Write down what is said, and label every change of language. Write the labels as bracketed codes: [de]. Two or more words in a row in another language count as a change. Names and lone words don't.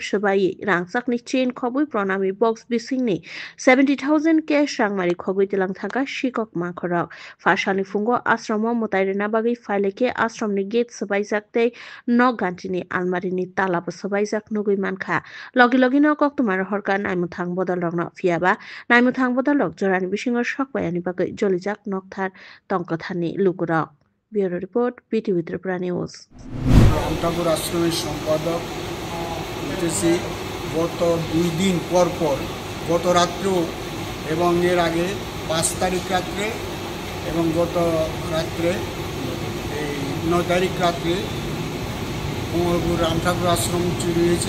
[trp] Shobai Rangjakni chain Khoboi Pranami box Bishingni 70,000 ke Sangmari Khogoi Telang Thangka Shikok Mankhorok Fashani Fungo Ashram Motairena Bagai Faileke Ashramni gate Sabai Jakte nok gantini almarini talabo sabaijak nugui mankha logi no koktumar horka naimuthang bodolrokno phiaba naimuthang bodolrok jorani bisingo sokbayani bagai jolijak nokthar tongkothani lukurok [en] bureau report [trp] BTV Tripura News [bn] রামঠাকুর আশ্রমের সম্পাদক বলতেছি গত 2 দিন পর গত রাত্রেও এবং এর আগে 5 তারিখ রাত্রে এবং গত রাত্রে এই 9 তারিখ রাত্রে কমলপুর রামঠাকুর আশ্রম চুরি হয়েছে।